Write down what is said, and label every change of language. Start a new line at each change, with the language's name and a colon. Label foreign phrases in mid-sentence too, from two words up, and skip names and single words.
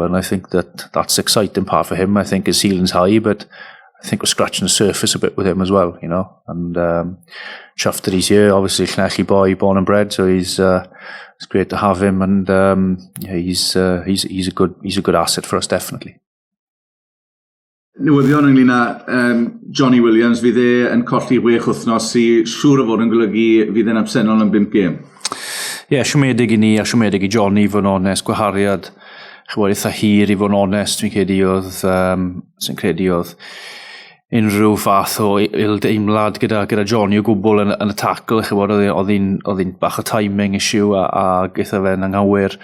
English: And I think that's the exciting part for him. I think his ceiling's high, but I think we're scratching the surface a bit with him as well, And chuffed that he's here. Obviously, Llanelli boy, born and bred, so it's great to have him. And he's a good asset for us, definitely.
Welsh: Newyddion ynglyn â Johnny Williams, fydd yn colli 6 wythnos sy'n siŵr o fod yn golygu fydd yn absennol yn 5 gêm. Siomedig i ni a siomedig i Johnny, i fod yn onest, gwahariad eitha hir, i fod yn onest, sy'n credu oedd unrhyw fath o ildeimlad gyda Johnny o gwbl yn y tackle, oedd hi'n bach o
English: timing issue
Welsh: a gyda fe'n anghywir.